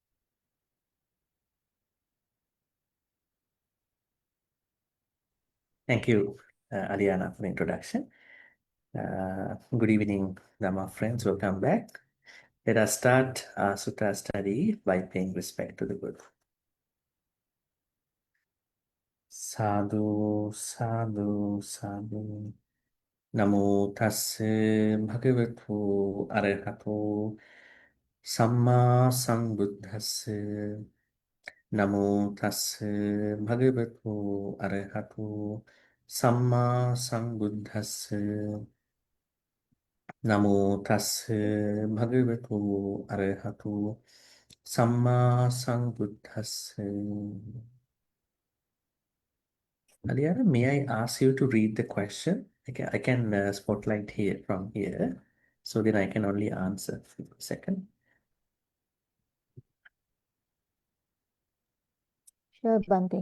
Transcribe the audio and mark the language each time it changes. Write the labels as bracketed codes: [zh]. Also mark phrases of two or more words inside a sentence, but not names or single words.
[en] Thank you, Aliana, for the introduction. Good evening, Dhamma friends. Welcome back. Let us start our Sutta study by paying respect to the Buddha. [pi] Sadhu, sadhu, sadhu. Namo tassa bhagavato arahato samma sambuddhassa. Namo tassa bhagavato arahato samma sambuddhassa. Namo tassa bhagavato arahato samma sambuddhassa. [en] Aliana, may I ask you to read the question? I can spotlight here from here. So then I can only answer. Second. Sure, Bante.